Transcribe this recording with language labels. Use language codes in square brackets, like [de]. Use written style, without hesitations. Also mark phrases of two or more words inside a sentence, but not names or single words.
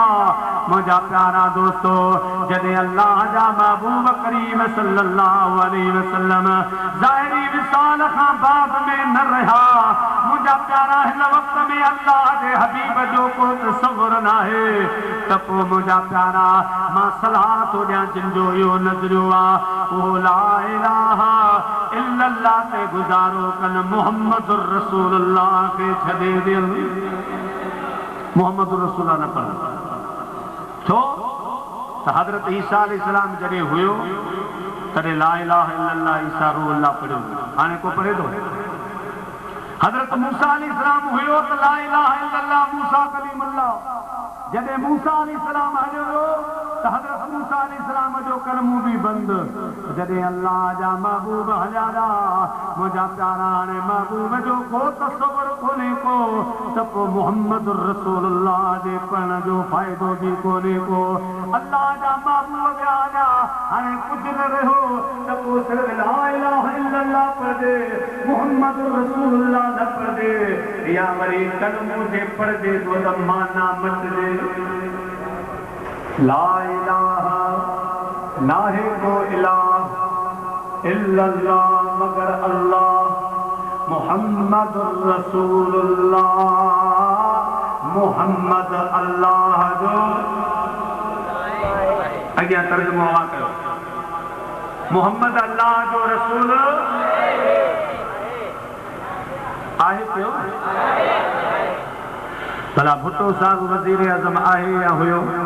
[sd] मुझा प्यारा दोस्तो, जॾहिं अल्लाह जा महबूब करीम [ar] صلى الله عليه وسلم [sd] ज़ाहिरी विसाल खां बाद में न रहा, मुझा प्यारा हिन वक़्त में अल्लाह जे हबीब जो को तसव्वुर नाहे, त पोइ मुझा प्यारा मां सलाह थो ॾियां जिनजो इहो नज़रियो आहे, उहो [ar] لا إله إلا الله [sd] ते गुज़ारो कनि, [ar] محمد رسول الله [sd] खे छॾे ॾियनि। [ar] محمد رسول الله [sd] न पढ़नि छो त हज़रत ईसा अलैहिस्सलाम जॾहिं हुयो तॾहिं [ar] لا إله إلا الله عيسى روح الله [sd] पढ़ियो, हाणे को पढ़े थो? हज़रत मूसा अलैहिस्सलाम हुयो त [ar] لا إله إلا الله موسى كليم الله, [sd] जॾहिं मूसा अलैहिस्सलाम हलियो वियो त हज़रत मूसा अलैहिस्सलाम जो कलमो बि बंदि। जॾहिं अल्लाह जा महबूब हलिया विया, मुंहिंजा प्यारा हाणे महबूब जो को तसव्वुर कोन्हे को, त पोइ [ar] محمد رسول الله [sd] जे पढ़ण जो फ़ाइदो बि कोन्हे को। अल्लाह जा महबूब विया हलिया, हाणे कुझु न रहियो त पोइ सिर्फ़ [ar] لا إله إلا الله [sd] पढ़जे, [ar] محمد رسول الله [sd] न पढ़जे, या वरी कलमो जे पढ़जे तो त माना मटिजे। [ar] لا إله [sd] नाहे को [ar] إله إلا الله [sd] मगर अल्लाह, [ar] محمد رسول الله, [sd] मुहम्मद अल्लाह जो अॻियां तर्जुमो कयो, मुहम्मद अल्लाह जो रसूल आहे पियो। भला भुट्टो साहिब वज़ीर आज़म आहे या हुयो?